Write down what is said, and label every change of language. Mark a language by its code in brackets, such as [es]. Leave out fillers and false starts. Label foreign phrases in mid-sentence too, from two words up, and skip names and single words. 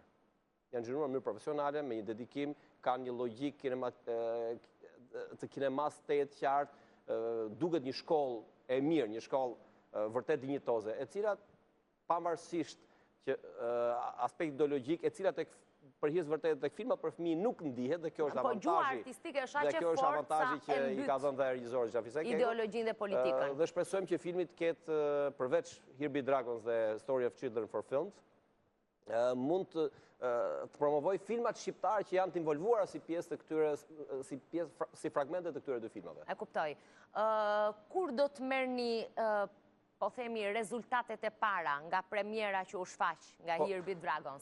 [sq] Janë xhiruar në mënyrë profesionale, me një dedikim, kanë një logjik të kinemas të qartë, duket një shkollë e mirë, një shkollë vërtet dinjitoze, e cila pavarësisht që aspekt ideologjik, e cila për hir vërtet tek filmat për fëmijë nuk ndihet, dhe kjo është avantazhi. Po gjua artistike është aq e fortë. Dhe kjo është avantazhi që i ka dhënë dhe regjizori Xhafise Keko. Ideologjinë dhe politikën. Dhe shpresojmë që filmi të ketë përveç Here Be Dragons dhe Story of Children for Films, mund të promovoj filmat shqiptar që janë të involvuara si pjesë të këtyre, si fragmente të këtyre dy filmave. E kuptoj. Kur do të merrni po themi rezultatet e para nga premiera që u shfaq nga Here Be Dragons?